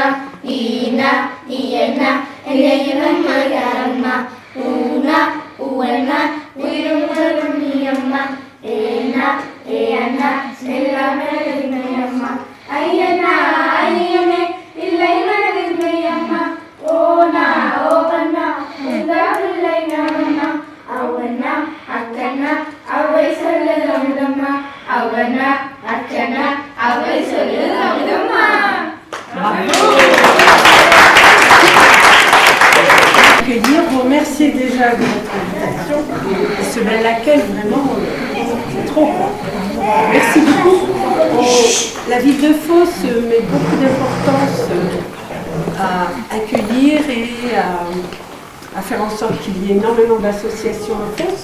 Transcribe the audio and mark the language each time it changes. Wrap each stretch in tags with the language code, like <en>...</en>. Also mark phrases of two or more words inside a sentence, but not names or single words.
<ta>ஈனா ஈயனா இறைவன் மகம்மா ஊனா ஊவனா உயிரும் உணர்வும் நீ அம்மா ஏனா ஏனா எல்லாமே அம்மா ஐயனா ஐயனே இல்லை மனதில்லை அம்மா ஓனா ஓவனா இல்லை நாமண்ணா அவனா அக்கண்ணா அவை சொல்ல அமுதம்மா அர்ச்சனா அவள் சொல்லு அமுதம்மா.</ta> <fr>Accueillir, vous remercier déjà de votre invitation, ce bel accueil, vraiment, c'est trop. Merci beaucoup. La ville de Fos met beaucoup d'importance à accueillir et à faire en sorte qu'il y ait énormément d'associations en Fos.</fr>